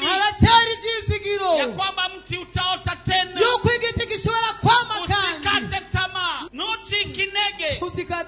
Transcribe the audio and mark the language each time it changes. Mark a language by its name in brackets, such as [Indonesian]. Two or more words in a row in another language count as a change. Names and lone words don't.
[Rundi] haracyari ibyizigiro [Swahili] ya kwamba mti utaota tena. [Rundi] yuko igiti gishobora kwama kandi. [Swahili] Usikate tamaa, [Rundi] nucike intege.